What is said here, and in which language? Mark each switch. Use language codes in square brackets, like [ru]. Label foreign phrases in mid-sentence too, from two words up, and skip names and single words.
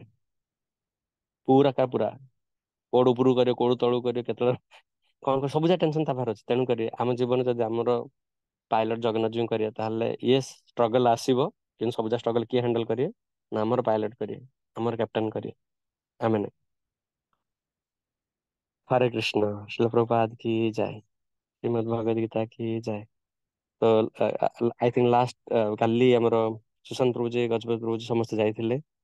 [or] ପୁରା କା ପୁରା କୋଉଠୁ ଉପରକୁ କରିବ, କୋଉଠୁ ତଳକୁ କରିବ, କେତେବେଳେ କଣ କରିବ, ସବୁ ଯାକ ଟେନସନ ତା ପାଖରେ ଅଛି। ତେଣୁକରି ଆମ ଜୀବନରେ ଯଦି ଆମର ପାଇଲଟ ଜଗନ୍ନାଥ ଜୀଉ କରିବା, ତାହେଲେ [en] yes struggle [or] ଆସିବ, କିନ୍ତୁ ସବୁ ଯାକ ଷ୍ଟ୍ରଗଲ କିଏ ହ୍ୟାଣ୍ଡେଲ କରିବେ ନା ଆମର ପାଇଲଟ କରିବେ, ଆମର କ୍ୟାପ୍ଟେନ କରିବେ, ଆମେ ନାହିଁ। [hi] हरे कृष्ण। शिल प्रभुपाद की जय। श्रीमद् भगवद गीता की जय। [or] ତ [en] I think last [or] କାଲି ଆମର ସୁଶାନ୍ତ ପ୍ରଭୁ ଜୀ, ଗଜପତି ପ୍ରଭୁ ଜୀ ସମସ୍ତେ ଯାଇଥିଲେ।